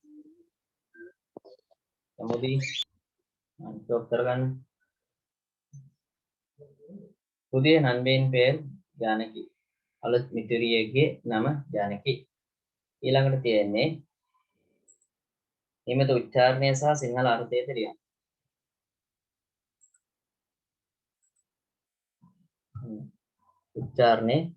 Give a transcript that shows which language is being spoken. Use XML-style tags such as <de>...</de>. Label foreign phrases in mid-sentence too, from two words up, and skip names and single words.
<si>සමුදි</si> <en>mic off</en> <si>කරගන්න.</si> <ta>புதிய நண்பியின் பெயர் ஜானகி.</ta> <si>අලුත් මිතුරියගේ නම ජානකි. ඊළඟට තියෙන්නේ නියමිත උච්චාරණය සහ සිංහල අර්ථය தெரியும். උච්චාරණය</si>